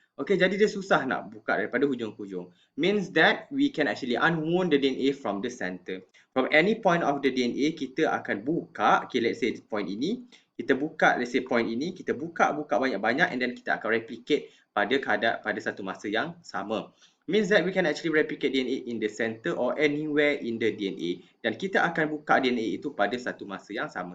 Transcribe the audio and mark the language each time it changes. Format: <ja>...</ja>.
<ms>Okay, jadi dia susah nak buka daripada hujung ke hujung.</ms> <en>Means that we can actually unwound the DNA from the center. From any point of the DNA,</en> <ms>kita akan buka, okay, let's say point ini, kita buka, let's say point ini, kita buka banyak-banyak</ms> <en>and then</en> <ms>kita akan replicate pada satu masa yang sama.</ms> <en>Means that we can actually replicate DNA in the center or anywhere in the DNA.</en> <ms>Dan kita akan buka DNA itu pada satu masa yang sama.</ms>